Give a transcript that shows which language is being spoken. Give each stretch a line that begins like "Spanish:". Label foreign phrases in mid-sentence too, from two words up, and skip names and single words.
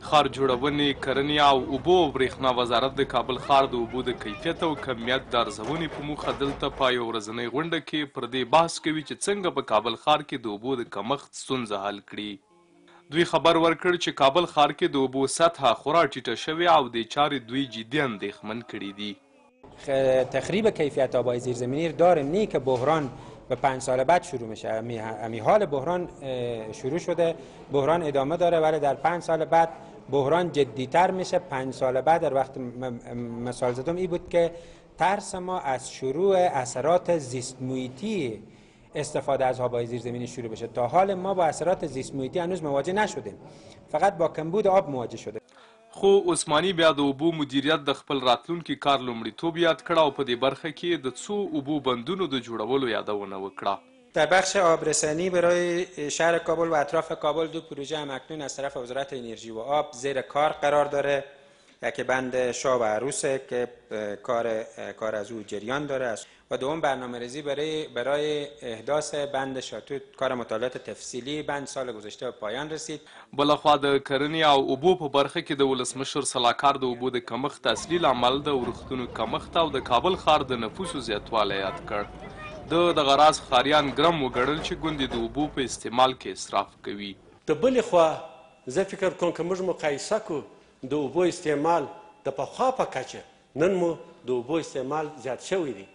Pashto: ښار جوړونې، کرنې او اوبو او برېښنا وزارت د کابل ښار د اوبو د کیفیت او کمیت د ارزونې په موخه دلته په یو ورځنۍ غونډه کې پر دې بحث کوي چې څنګه په کابل ښار کې د اوبو د کمښت ستونزه حل کړي. دوی خبر ورکړ چې کابل ښار کې د اوبو سطحه خورا ټیټه شوې او د چارې دوی جدي اندېښمن کړي دي.
Persian: تخریب کیفیت آبای زیرزمینی داریم نی که بحران به 5 سال بعد شروع میشه. امی حال بحران شروع شده، بحران ادامه داره، ولی در 5 سال بعد بحران جدیتر میشه. 5 سال بعد در وقت مثال زدم این بود که ترس ما از شروع اثرات زیست محیطی استفاده از آبای زیرزمینی شروع بشه. تا حال ما با اثرات زیست محیطی هنوز مواجه نشدیم، فقط با کمبود آب مواجه شده.
Pashto: خو عثماني بیا د اوبو مدیریت د خپل راتلونکي کار لومړیتوب یاد کړه او په دې برخه کې د څو اوبو بندونو د جوړولو یادونه وکړه.
Persian: در بخش آبرسانی برای شهر کابل و اطراف کابل 2 پروژه همکنون از طرف وزارت انرژی و آب زیر کار قرار داره. یکی بند شاه و عروسه که کار از او جریان داره و دوم برنامه‌ریزی برای احداث بند شاتوت. کار مطالعات تفصیلی بند سال گذشته به پایان رسید.
Pashto: بلخوا د کرنې او اوبو په برخه کې د ولسمشر سلاکار د اوبو د کمښت اصلي لامل د ورښتونو کمښت او د کابل ښار د نفوسو زیاتوالی یاد کړ. دغه راز ښاریان ګرم وګڼل چې ګوندې د اوبو په استعمال کې اسراف کوي. د بلې خوا زه فکر کوم که موږ مقایسه کړو د اوبو استعمال د پخوا په کچه، نن مو د اوبو استعمال زیات شوی دی.